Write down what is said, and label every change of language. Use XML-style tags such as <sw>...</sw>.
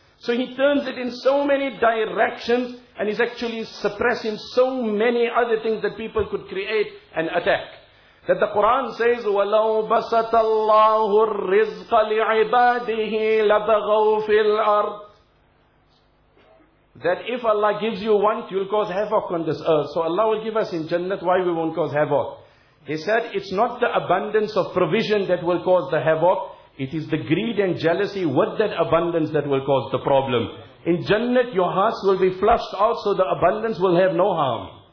<en>So he turns it in so many directions, and he's actually suppressing so many other things that people could create and attack. That the Quran says,</en> <ar>وَلَوْ بَسَتَ اللَّهُ الرِّزْقَ لِعِبَادِهِ لَبَغَوْا فِي الْأَرْضِ.</ar> <en>That if Allah gives you want, you'll cause havoc on this earth. So Allah will give us in Jannat, why we won't cause havoc? He said, it's not the abundance of provision that will cause the havoc. It is the greed and jealousy with that abundance that will cause the problem. In Jannat, your hearts will be flushed out, so the abundance will have no harm.</en>